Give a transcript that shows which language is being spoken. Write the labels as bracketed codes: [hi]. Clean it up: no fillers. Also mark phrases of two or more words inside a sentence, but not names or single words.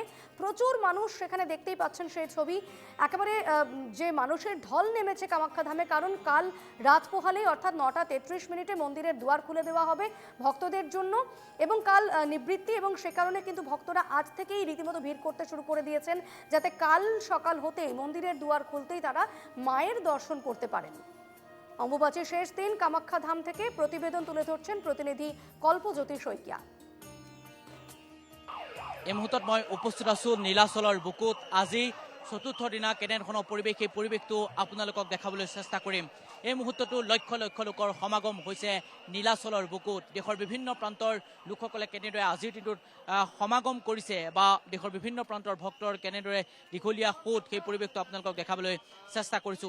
[bn] প্রচুর মানুষ সেখানে দেখতেই পাচ্ছেন সেই ছবি। একেবারে যে মানুষের ঢল নেমেছে কামাখ্যা ধামে, কারণ কাল রাত পোহালেই অর্থাৎ 9:33 মন্দিরের দুয়ার খুলে দেওয়া হবে ভক্তদের জন্য এবং কাল নিবৃত্তি, এবং সে কারণে কিন্তু ভক্তরা আজ থেকেই রীতিমতো ভিড় করতে শুরু করে দিয়েছেন, যাতে কাল সকাল হতেই মন্দিরের দুয়ার খুলতেই তারা মায়ের দর্শন করতে পারেন। অম্বুবাচীর শেষ দিন কামাখ্যা ধাম থেকে প্রতিবেদন তুলে ধরছেন প্রতিনিধি কল্পজ্যোতি শইকীয়া। [as] এই মুহূৰ্তত মই উপস্থিত আছোঁ নীলাচলৰ বুকুত। আজি চতুৰ্থ দিনা কেনেধৰণৰ পৰিৱেশ, এই পৰিৱেশটো আপোনালোকক দেখাবলৈ চেষ্টা কৰিম। এই মুহূৰ্ততো লক্ষ লক্ষ লোকৰ সমাগম হৈছে নীলাচলৰ বুকুত। দেশৰ বিভিন্ন প্ৰান্তৰ লোকসকলে কেনেদৰে আজিৰ দিনটোত সমাগম কৰিছে বা দেশৰ বিভিন্ন প্ৰান্তৰ ভক্তৰ কেনেদৰে দীঘলীয়া সোঁত, সেই পৰিৱেশটো আপোনালোকক দেখাবলৈ চেষ্টা কৰিছোঁ।